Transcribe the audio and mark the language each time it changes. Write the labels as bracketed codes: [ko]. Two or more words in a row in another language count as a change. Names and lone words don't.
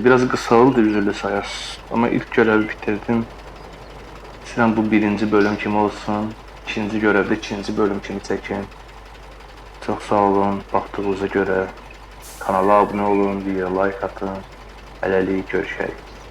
[tr] Biraz kısa oldu, üzüldü sayas. Ama ilk görevi bitirdim. [az] İstəyirəm bu birinci bölüm kimi olsun. İkinci görevdə ikinci bölüm kimi çəkin. Çox sağ olun baxdığınıza görə. Kanala abunə olun, videoya like atın. Hələlik görüşək.